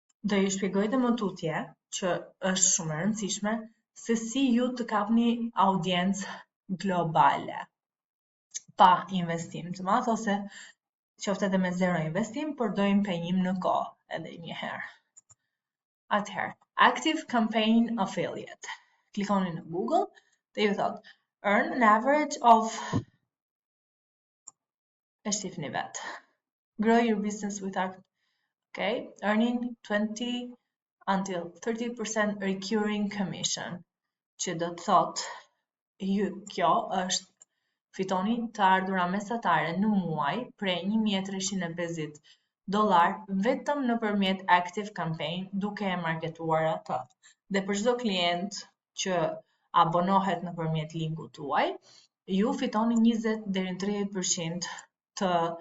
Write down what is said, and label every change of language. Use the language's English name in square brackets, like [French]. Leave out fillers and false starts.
[Albanian] Do ju shpjegoj dhe më tutje, që është shumë e rëndësishme, se si ju të kapni audiencë globale, pa investim të madh, ose qoftë edhe me zero investim, por do impenjim në kohë edhe njëherë. Atëherë, Active Campaign Affiliate. Klikoni në Google dhe ju thot [English] earn an average of [Albanian] e shifni vet. [English] Grow your business without earning 20 until 30% recurring commission. [Albanian] Që do të thot kjo është fitoni të ardhura mesatare në muaj prej $1,350 vetëm nëpërmjet Active Campaign duke e marketuar atë. Dhe për çdo klient që abonohet nëpërmjet linkut tuaj, ju fitoni 20 deri në 30% të